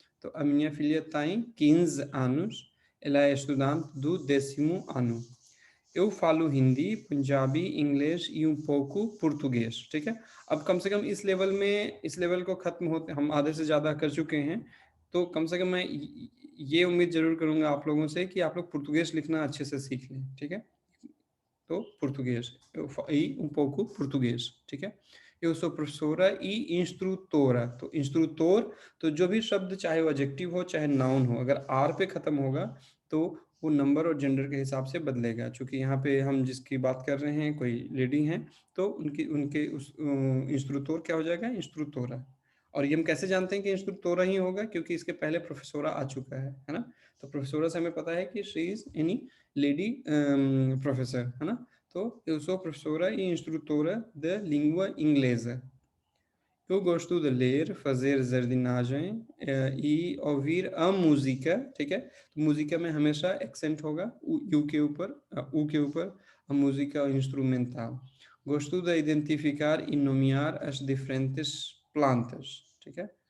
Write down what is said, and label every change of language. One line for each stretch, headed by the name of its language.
Portuguese: तो a minha filha tem 15 anos, ela é estudante do 10º ano. Eu falo हिंदी, पंजाबी, इंग्लिश e um pouco português,
Hindi: ठीक है? अब कम से कम इस लेवल को ख़त्म होते हम आधे से ज़्यादा कर चुके हैं, तो कम से कम मैं ये उम्मीद ज़रूर करूँगा आप लोगों से कि आप लोग पुर्तगाली लिखना अच्छे से सीख लें, ठीक है?
Portuguese: तो português, e um pouco português,
Hindi: ठीक है?
Portuguese: Eu sou professora e instrutora,
Hindi: तो इंस्ट्रूतोर, तो जो भी शब्द चाहे वो एडजेक्टिव हो चाहे नाउन हो, अगर आर पे खत्म होगा तो वो नंबर और जेंडर के हिसाब से बदलेगा। चूँकि यहाँ पे हम जिसकी बात कर रहे हैं कोई लेडी हैं, तो उनकी उनके उस इंस्ट्रूतोर क्या हो जाएगा? इंस्ट्रूतोरा। और ये हम कैसे जानते हैं कि इंस्ट्रूतोरा ही होगा? क्योंकि इसके पहले प्रोफेसोरा आ चुका है ना? तो प्रोफेसोरा से हमें पता है कि
English: she is any lady professor,
Hindi: है ना?
Portuguese: तो eu sou professora e instrutora de língua inglesa. Eu gosto de ler, fazer jardinagem e ouvir a música,
Hindi: ठीक है? तो música में हमेशा accent होगा U के ऊपर, U के ऊपर,
Portuguese: a música instrumental. Gosto de identificar e nomear as diferentes plantas,
Hindi: ठीक है?